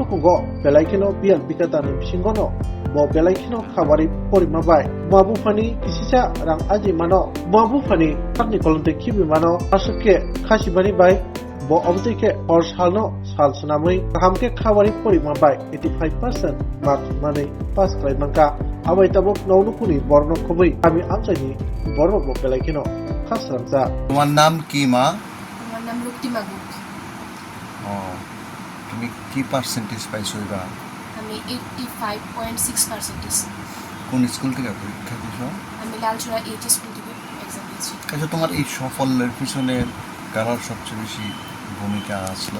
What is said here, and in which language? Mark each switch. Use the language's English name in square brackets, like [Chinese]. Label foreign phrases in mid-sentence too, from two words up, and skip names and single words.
[Kok Borok] tukungo belaikino bial bikatani singono bo belaikino khawari porimabai mabu fani kisisa rang aji mano mabu fani takni kolonte kibi mano asuke khasibani bai bo obtike or salno sal sunamui hamke khawari porimabai 85% mark mane pass klai mangka abai tabok naunukuni borno khobui ami amsani borno bo belaikino khasramsa [Bangla] তোমার নাম কি মা? আমার নাম রক্তিমা গুপ। তুমি কি পার্সেন্টেজ পাইছো এবার? আমি 85.6%। কোন স্কুল থেকে পরীক্ষা দিছো? আমি লালচুরা এইচএস স্কুল থেকে এক্সাম দিয়েছি। আচ্ছা, তোমার এই সাফল্যের পিছনে কার সবচেয়ে বেশি ভূমিকা আসলো?